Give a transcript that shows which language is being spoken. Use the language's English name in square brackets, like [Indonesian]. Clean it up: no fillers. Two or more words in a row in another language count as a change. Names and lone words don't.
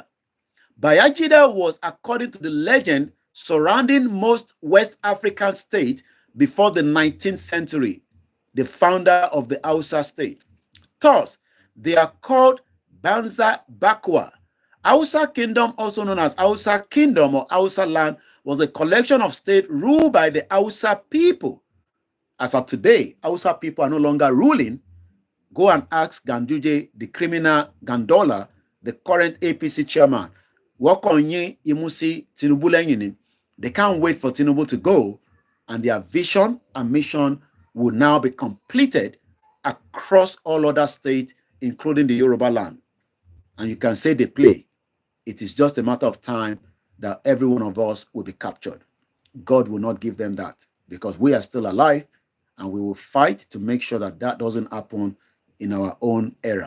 [English] Bayajida was, according to the legend, surrounding most West African states before the 19th century, the founder of the Hausa state. Thus, they are called Banza Bakwa. Hausa Kingdom, also known as Hausa Kingdom or Hausa land, was a collection of states ruled by the Hausa people. As of today, Hausa people are no longer ruling. Go and ask Ganduje, the criminal Gandola, the current APC chairman. Imusi Tinubu lenyini. They can't wait for Tinubu to go, and their vision and mission will now be completed across all other states, including the Yoruba land. And you can say they play. It is just a matter of time that every one of us will be captured. God will not give them that. because we are still alive, and we will fight to make sure that that doesn't happen in our own era.